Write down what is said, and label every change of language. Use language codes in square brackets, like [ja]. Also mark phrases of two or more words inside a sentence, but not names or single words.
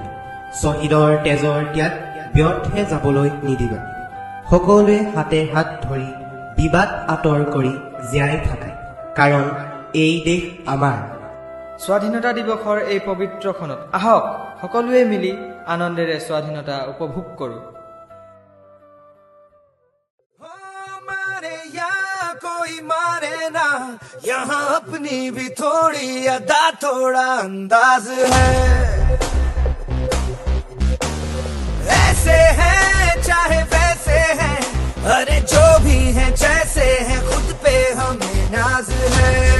[as] শ্বহীদৰ তেজৰ ত্যাগ ব্যৰ্থে যাবলৈ নিদিবা। সকলোৱে হাতে হাত ধৰি বিবাদ আঁতৰ কৰি জীয়াই থাকা, কাৰণ এই দেশ আমাৰ। স্বাধীনতা দিৱসৰ এই পবিত্ৰ ক্ষণত আহক সকলোৱে মিলি আনন্দেৰে স্বাধীনতা উপভোগ কৰোঁ। [hi] मारे या कोई मारे ना, यहाँ अपनी भी थोड़ी अदा थोड़ा अंदाज है। ऐसे हैं चाहे वैसे हैं, अरे जो भी हैं जैसे हैं, खुद पे हमें नाज है।